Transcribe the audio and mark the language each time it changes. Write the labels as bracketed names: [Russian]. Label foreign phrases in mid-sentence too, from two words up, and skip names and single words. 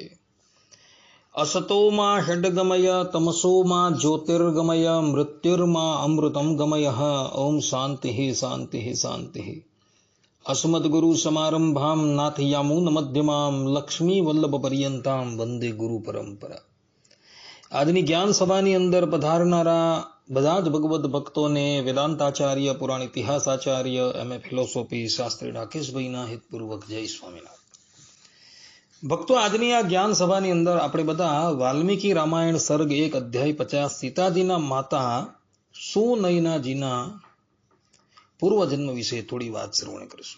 [Sanskrit] असतो मा षड्गमय तमसो मा ज्योतिर्गमय मृत्युर्मा अमृतं गमयः। ओम शान्तिः शान्तिः शान्तिः। अस्मद्गुरु समारंभां नाथयामुन मध्यमां लक्ष्मीवल्लभपर्यन्तां वंदे गुरु परंपरा। [Gujarati] આજની જ્ઞાન સભાની અંદર પધારનારા બધા જ ભગવદ્ ભક્તોને વેદાંતાચાર્ય પુરાણ ઇતિહાસાચાર્ય એમ એ ફિલોસોફી શાસ્ત્રી રાકેશભાઈના હિતપૂર્વક જય સ્વામિનારાયણ। ભક્તો, આજની આ જ્ઞાન સભાની અંદર આપણે બધા વાલ્મીકી રામાયણ સર્ગ 1 અધ્યાય 50 સીતાજીના માતા સુનયનાજીના પૂર્વજન્મ વિશે થોડી વાત શ્રવણ કરીશું।